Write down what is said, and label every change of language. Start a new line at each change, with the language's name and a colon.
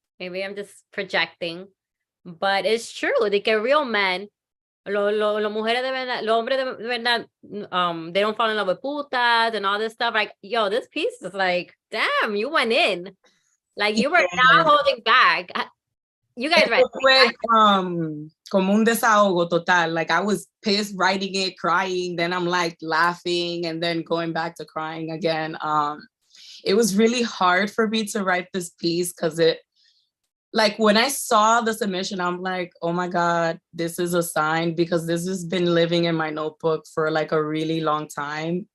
English: Maybe I'm just projecting. But it's true. Like a real man,
Spanish: los mujeres de verdad,
English: los hombres de verdad, they don't fall in love with putas and all this stuff. Like, yo, this piece is like, damn, you went in. Like you were not holding back. You guys read.
Spanish: Fue como un desahogo total.
English: Like I was pissed writing it, crying, then I'm like laughing and then going back to crying again. It was really hard for me to write this piece because it, like when I saw the submission, I'm like, oh my God, this is a sign, because this has been living in my notebook for like a really long time.